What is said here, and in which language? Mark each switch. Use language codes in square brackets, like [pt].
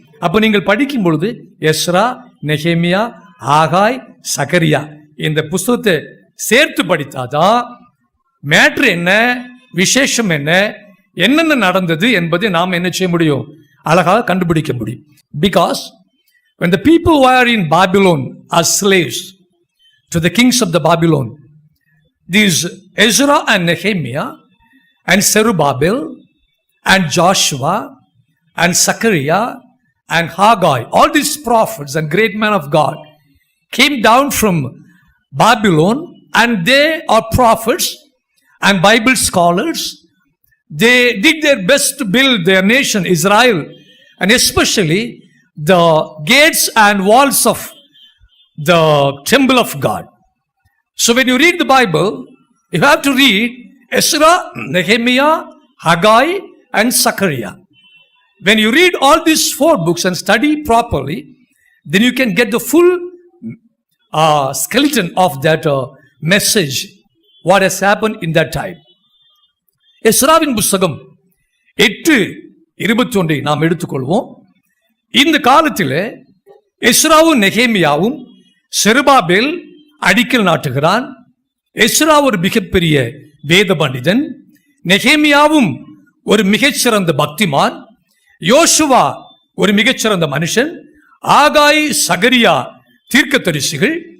[ta] அப்ப நீங்கள் படிக்கும் பொழுது எஸ்ரா, நெகேமியா, ஆகாய், சகரியா இந்த புஸ்தகத்தை சேர்த்து படித்தாதான் மேட்ரு என்ன, விசேஷம் என்ன, என்னென்ன நடந்தது என்பதை நாம் என்ன செய்ய முடியும், அழகாக கண்டுபிடிக்க முடியும். [en] Because when the people who are in Babylon are slaves to the kings of the Babylon, these Ezra and Nehemiah and Zerubbabel and Joshua and Zechariah and Haggai, all these prophets and great men of God came down from Babylon, and they are prophets and Bible scholars. They did their best to build their nation Israel, and especially the gates and walls of the temple of God. So when you read the Bible, you have to read Ezra, Nehemiah, Haggai and Zechariah. When you read all these 4 books and study properly, then you can get the full skeleton of that message, what has happened in that time. [ta] எஸ்ராவின் புஸ்தகம் 8:21 நாம் எடுத்துக்கொள்வோம். இந்த காலத்தில் எஸ்ராவும் நெகேமியாவும் செருபாபேல் அடிக்கல் நாட்டுகிறான். Ezra ஒரு மிகப்பெரிய வேத பண்டிதன், நெகேமியாவும் ஒரு மிகச்சிறந்த பக்திமான், யோசுவா ஒரு மிகச்சிறந்த மனுஷன், ஆகாய், சகரியா தீர்க்கதரிசிகள்.